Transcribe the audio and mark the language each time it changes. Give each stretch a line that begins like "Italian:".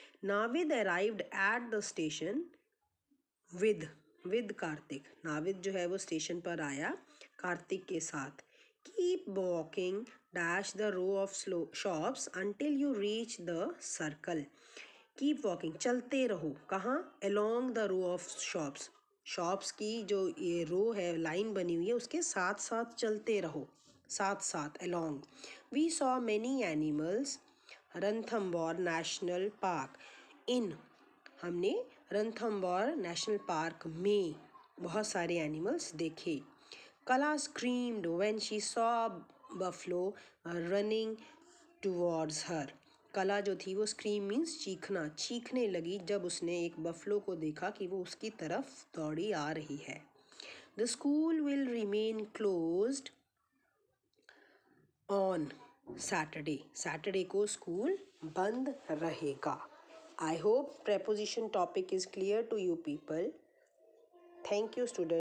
English: Navid arrived at the station with Kartik.
Hindi: Navid जो है वो स्टेशन पर आया कार्तिक के साथ.
English: Keep walking dash the row of shops until you reach the circle. Keep walking,
Hindi: चलते रहो. कहाँ?
English: Along the row of shops.
Hindi: Shops की जो ये रो है, लाइन बनी हुई है, उसके साथ साथ चलते रहो. साथ साथ
English: along. We saw many animals. Ranthambore national park.
Hindi: इन हमने रणथंबोर नेशनल पार्क में बहुत सारे एनिमल्स देखे.
English: Kala screamed when she saw buffalo running towards her.
Hindi: कला जो थी वो स्क्रीम मीन्स चीखना, चीखने लगी जब उसने एक बफलो को देखा कि वो उसकी तरफ दौड़ी आ रही है.
English: The school will remain closed on Saturday.
Hindi: Saturday को स्कूल बंद रहेगा.
English: I hope preposition topic is clear to you people. Thank you students.